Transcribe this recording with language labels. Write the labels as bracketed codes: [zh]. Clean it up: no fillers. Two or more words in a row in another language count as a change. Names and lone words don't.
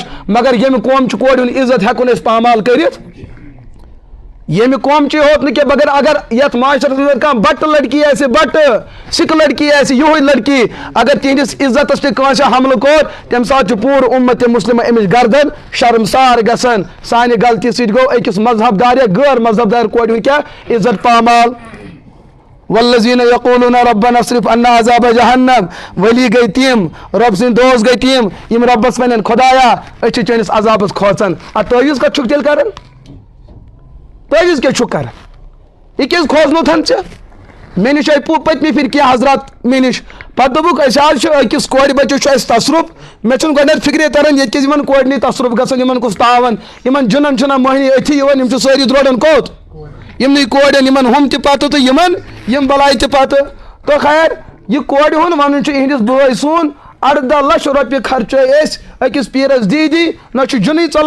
[ks] مگر ییٚمہِ قومچہِ کورِ ہُنٛد عزت ہٮ۪کو نہٕ أسۍ پامال کٔرِتھ ییٚمہِ قومچی ہوت نہٕ کینٛہہ مگر اگر یتھ معاشرس منٛز کانٛہہ بٹہٕ لڑکی آسہِ بٹہٕ سِکھ لڑکی آسہِ یِہوے لڑکی اگر تِہنٛدِس عزتس تہِ کٲنٛسہِ حملہٕ کوٚر تمہِ ساتہٕ چھُ پوٗرٕ اُمت مُسلِمہ أمِس گردن شرمسار گژھان سانہِ غلطی سۭتۍ گوٚو أکِس مذہب دار یا غٲر مذہب دار کورِ ہُنٛد کیٛاہ عزت پامال [ar] والذین یقولون ربنا اصرف عنا عذاب جہنم [ks] ولی گئی تِم رۄب سٕنٛدۍ دوست گئی تِم یم رۄبس ونن خدایا أسۍ چھِ چٲنِس عذابس کھوژان اتھ تعویذ کتھ چھُکھ تیٚلہِ کران تعویذ کیٛاہ چھُکھ کران یہ کیٛازِ کھوژنوتھن ژےٚ مےٚ نِش آیہِ پٔتمہِ پھِرِ کینٛہہ حضرات مےٚ نِش پتہٕ دوٚپُکھ أسۍ حظ چھِ أکِس کورِ بچس چھُ اَسہِ تصرُف مےٚ چھُنہٕ گۄڈنٮ۪تھ فِکرے تران ییٚتہِ کیٛازِ یِمن کورِ تصرُف گژھان یِمن کُس تاون یِمن جُنن چھُنہ مٔہنی أتھی یِوان یِم چھِ سٲری درٛوڈان کوٚت یِمنٕے کورٮ۪ن یِمن ہُم تہِ پتہٕ تہٕ یِم بلاے تہِ پتہٕ تہٕ خیر یہِ کورِ ہُنٛد ونُن چھُ یِہنٛدِس بٲے سُنٛد 18 لچھ رۄپیہِ خرچٲے أسۍ أکِس پیٖرس دی نہ چھُ جُنٕے ژلان